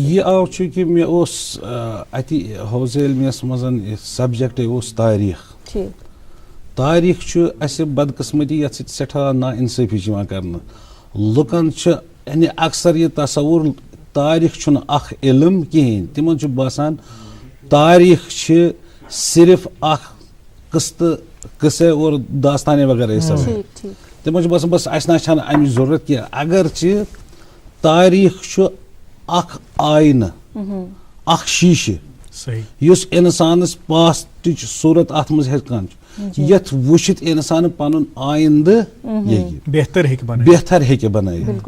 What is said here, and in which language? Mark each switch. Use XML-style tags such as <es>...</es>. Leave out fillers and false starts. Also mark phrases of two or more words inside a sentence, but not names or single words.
<ks>یہِ آو چوٗنٛکہِ مےٚ اوس اَتہِ حوض علمیس منٛز سبجکٹ اوس تاریٖخ. تاریٖخ چھُ اَسہِ بدقٕسمتی یتھ سۭتۍ سٮ۪ٹھاہ نا اِنصٲفی چھِ یِوان کرنہٕ. لُکن چھِ یعنی اکثر یہِ تصوُر تاریٖخ چھُنہٕ اکھ علم کِہینۍ تِمن چھُ باسان تاریٖخ چھِ صرف اکھ</ks> <ur>قصے اور داستانے وغیرہ</ur> <ks>تِمن چھُ باسان بس اَسہِ نہ چھنہٕ امِچ ضروٗرت کینٛہہ اگرچہِ تاریٖخ چھُ اکھ آینہٕ اکھ شیٖشہٕ یُس اِنسانس پاسٹٕچ صوٗرت اتھ منٛز ہٮ۪کان چھُ یتھ وٕچھِتھ اِنسان پنُن آیندٕ بہتر ہیٚکہِ بنٲیِتھ.</ks>